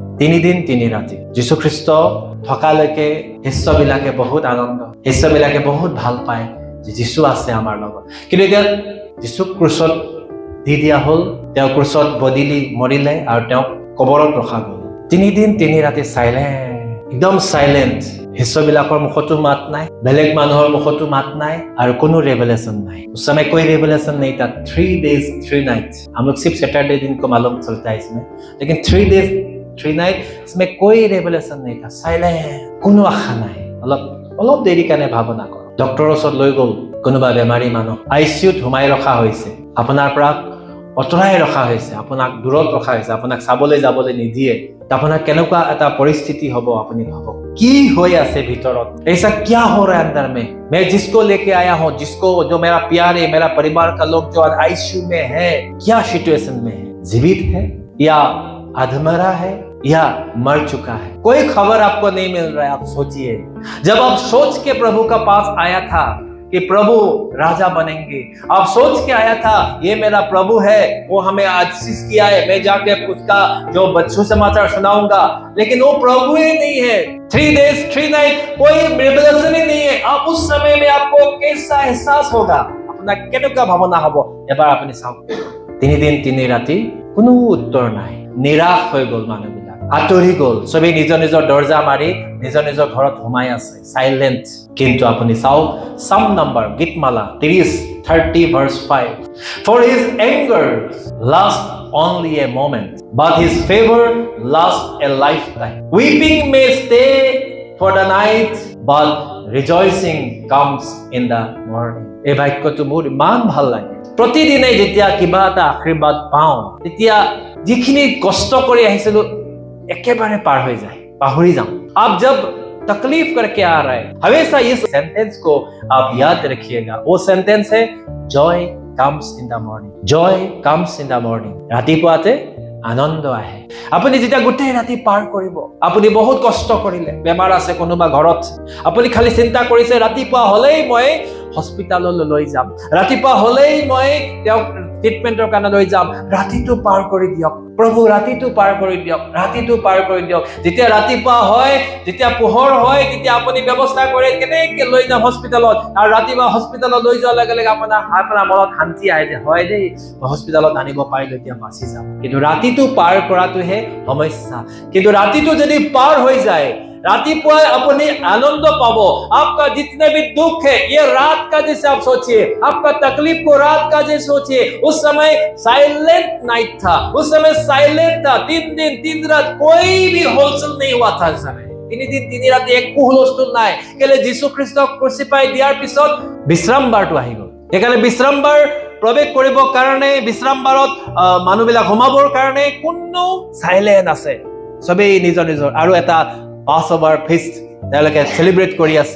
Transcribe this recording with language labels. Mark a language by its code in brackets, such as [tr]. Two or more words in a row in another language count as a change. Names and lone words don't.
[as] 3 দিন 3 ৰাতি যীশু খ্ৰীষ্ট থকালৈকে শিষ্যবিলাকে বহুত আনন্দ, শিষ্যবিলাকে বহুত ভাল পায় যে যীশু আছে আমাৰ লগত। কিন্তু এতিয়া যীশুক ক্ৰুচত দি দিয়া হ'ল, তেওঁ ক্ৰুচত বদিলি মৰিলে, আৰু তেওঁক কবৰত ৰখা গ'ল। 3 দিন 3 ৰাতি চাইলেণ্ট, একদম চাইলেণ্ট। শিষ্যবিলাকৰ মুখতো মাত নাই, বেলেগ মানুহৰ মুখতো মাত নাই, আৰু কোনো रेवलेशन নাই। [hi] उस समय कोई रेवलेशन नहीं था। [en] 3 days 3 nights, [hi] हम लोग सिर्फ सैटरडे दिन को मालूम चलता है इसमें, लेकिन [en] 3 days 3 nights [hi] इसमें कोई रेवलेशन नहीं था, साइलेंट, [as] কোনো আশা নাই। অলপ দেৰি কাৰণে ভাৱনা কৰক, ডক্টৰৰ ওচৰত লৈ গ'ল কোনোবা বেমাৰী মানুহ, আইচিইউত সোমাই ৰখা হৈছে, আপোনাৰ পৰা অতৰাই ৰখা হৈছে, আপোনাক দূৰত ৰখা হৈছে, আপোনাক চাবলৈ যাবলৈ নিদিয়ে, আপোনাৰ কেনেকুৱা এটা পৰিস্থিতি হ'ব আপুনি ভাবক। কি হৈ আছে ভিতৰত, [hi] ऐसा क्या हो रहा है अंदर में? मैं जिसको लेके आया हूं, जिसको जो मेरा प्यारे, मेरा परिवार का लोग जो आईसीयू में है, क्या सिचुएशन में है? जीवित है या अधमरा है या मर चुका है? कोई खबर आपको नहीं मिल रहा है। आप सोचिए, जब आप सोच के प्रभु का पास आया था, कि प्रभु राजा बनेंगे। आप सोच के आया था ये मेरा प्रभु है, वो हमें आशीष किया है, मैं जाके उसका जो सुसमाचार सुनाऊंगा, लेकिन वो प्रभु ही नहीं है। [en] 3 days 3 nights [hi] कोई रेवलेशन ही नहीं है। आप उस समय में आपको कैसा एहसास होगा, [as] অপনা কেনেকা ভাৱনা হ'ব এবাৰ আপুনি চাওক। 3 দিন 3 ৰাতি কোনো উত্তৰ নাই, নিৰাশ হৈ গ'ল মানুহবিলাক, আঁতৰি গ'ল, সবেই নিজৰ নিজৰ দৰজা মাৰি নিজৰ নিজৰ ঘৰত সোমাই আছে, সাইলেন্ট। কিন্তু আপুনি চাওক সাম নাম্বাৰ গীতমালা 30 [en] verse 5, for his anger lasts only a moment, but his favor lasts a lifetime. Weeping may stay for the night, but rejoicing comes in the morning. [as] এই বাক্যটো মোৰ ইমান ভাল লাগে। প্ৰতিদিনে যেতিয়া কিবা এটা আশীৰ্বাদ পাওঁ, তেতিয়া যিখিনি কষ্ট কৰি আহিছিলো একেবাৰে পাৰ হৈ যায়, পাহৰি যাওঁ। [hi] आप जब तकलीफ करके आ रहे हैं, हमेशा इस सेंटेंस को आप याद रखिएगा। वो सेंटेंस है [en] joy comes in the morning, joy comes in the morning। [as] ৰাতিপুৱাতে আনন্দ আহে। আপুনি যেতিয়া গোটেই ৰাতি পাৰ কৰিব, আপুনি বহুত কষ্ট কৰিলে, বেমাৰ আছে কোনোবা ঘৰত, আপুনি খালি চিন্তা কৰিছে ৰাতিপুৱা হলেই মই হস্পিটাললৈ লৈ যাম, ৰাতিপুৱা হলেই মই তেওঁক ট্ৰিটমেন্টৰ কাৰণে লৈ যাম, ৰাতিটো পাৰ কৰি দিয়ক প্ৰভু, ৰাতিটো পাৰ কৰি দিয়ক, ৰাতিটো পাৰ কৰি দিয়ক। যেতিয়া ৰাতিপুৱা হয়, যেতিয়া পোহৰ হয়, তেতিয়া আপুনি ব্যৱস্থা কৰে কেনেকৈ লৈ যাম হস্পিটালত, আৰু ৰাতিপুৱা হস্পিটালত লৈ যোৱাৰ লগে লগে আপোনাৰ মনত শান্তি আহে যে হয় দেই হস্পিটালত আনিব পাৰিলো, এতিয়া বাচি যাম। কিন্তু ৰাতিটো পাৰ কৰাটোহে সমস্যা। কিন্তু ৰাতিটো যদি পাৰ হৈ যায়, ৰাতিপুৱা আপুনি আনন্দ পাব। [hi] आपका जितने भी दुख है ये रात का जैसे आप सोचिए, आपका तकलीफ को रात का जैसे सोचिए। उस समय [en] silent night [hi] था, उस समय साइलेंट था। 3 दिन 3 रात कोई भी होलसेल नहीं हुआ था। उस समय 3 दिन 3 रात एक [as] হুলস্থুল নাই, কেলে যীশু খ্ৰীষ্টক ক্ৰুচিফাই দিয়াৰ পিছত বিশ্ৰামবাৰটো আহি গ'ল। সেইকাৰণে বিশ্ৰামবাৰ প্ৰৱেশ কৰিবৰ কাৰণে, বিশ্ৰামবাৰত মানুহবিলাক সোমাবৰ কাৰণে কোনো সাইলেন্ট আছে, সবেই নিজৰ নিজৰ আৰু এটা [en] Passover feast [as] তেওঁলোকে সেলিব্ৰেট কৰি আছে।